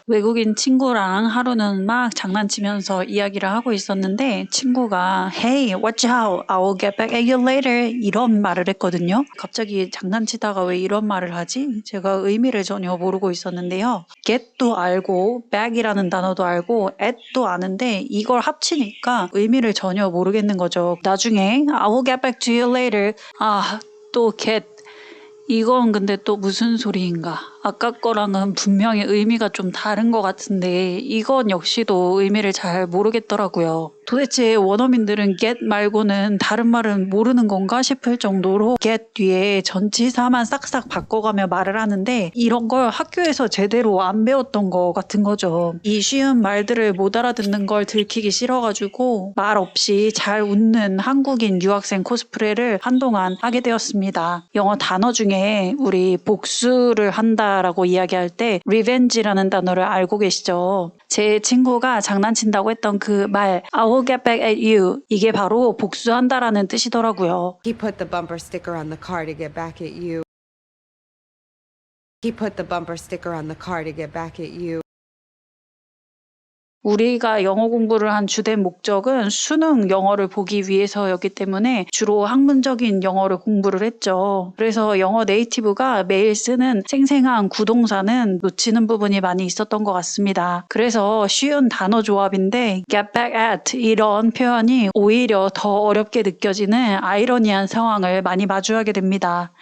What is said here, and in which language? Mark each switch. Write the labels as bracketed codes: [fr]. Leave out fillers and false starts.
[ko] 외국인 친구랑 하루는 막 장난치면서 이야기를 하고 있었는데 친구가 [en] Hey, watch out, I will get back at you later [ko] 이런 말을 했거든요. 갑자기 장난치다가 왜 이런 말을 하지? 제가 의미를 전혀 모르고 있었는데요. get도 알고 back이라는 단어도 알고 at도 아는데 이걸 합치니까 의미를 전혀 모르겠는 거죠. 나중에 [en] I will get back to you later [ko] 또 get 이건 근데 또 무슨 소리인가? 아까 거랑은 분명히 의미가 좀 다른 것 같은데 이건 역시도 의미를 잘 모르겠더라고요. 도대체 원어민들은 get 말고는 다른 말은 모르는 건가 싶을 정도로 get 뒤에 전치사만 싹싹 바꿔가며 말을 하는데 이런 걸 학교에서 제대로 안 배웠던 것 같은 거죠. 이 쉬운 말들을 못 알아듣는 걸 들키기 싫어가지고 말 없이 잘 웃는 한국인 유학생 코스프레를 한동안 하게 되었습니다. 영어 단어 중에 우리 복수를 한다라고 이야기할 때 revenge라는 단어를 알고 계시죠? 제 친구가 장난친다고 했던 그 말 [en] I will get back at you [ko] 이게 바로 복수한다라는 뜻이더라고요. [en] He put the bumper sticker on the car to get back at you. He put the bumper sticker on the car to get back at you. [ko] 우리가 영어 공부를 한 주된 목적은 수능 영어를 보기 위해서였기 때문에 주로 학문적인 영어를 공부를 했죠. 그래서 영어 네이티브가 매일 쓰는 생생한 구동사는 놓치는 부분이 많이 있었던 것 같습니다. 그래서 쉬운 단어 조합인데 get back at 이런 표현이 오히려 더 어렵게 느껴지는 아이러니한 상황을 많이 마주하게 됩니다.